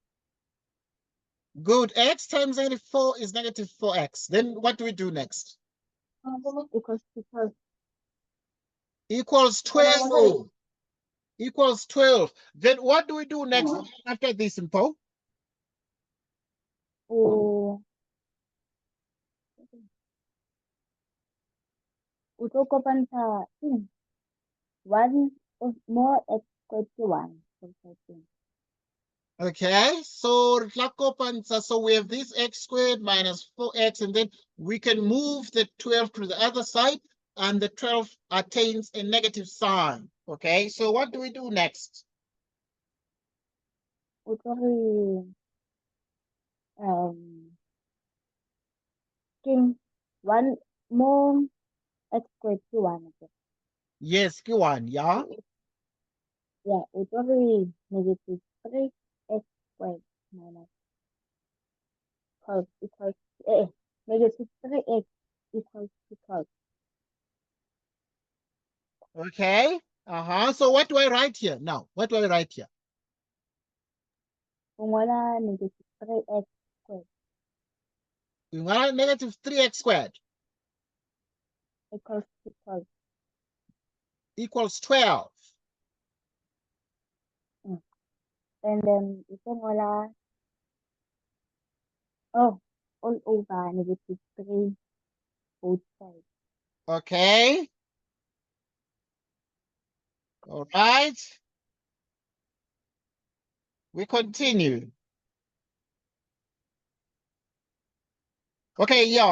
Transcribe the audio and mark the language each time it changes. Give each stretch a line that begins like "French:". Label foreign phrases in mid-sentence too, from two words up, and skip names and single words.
English: Good. X times negative 4 is negative 4x. Then what do we do next? Equals to 12. Equals 12. Equals 12. Then what do we do next after this, Simple?
Southern Sotho: O tlo kopantsha
English: 1 more x squared to 1. Okay, so so we have this x squared minus 4x, and then we can move the 12 to the other side, and the 12 attains a negative sign. Okay, so what do we do next?
Southern Sotho: O tlo re ke
English: one more x squared ke one okay? Yes, Q1, yeah? Yeah,
Southern Sotho: o tlo re
English: negative 3x squared minus 12 equals negative 3x equals to 12. Okay, so what do I write here now? What do I write here?
Southern Sotho: O ngola
English: negative 3x squared We want negative 3x squared equals to 12. equals 12. And then
Southern Sotho: o tlo ngola
English: all over negative 3 both sides. Okay. All right. We continue. Okay, yeah,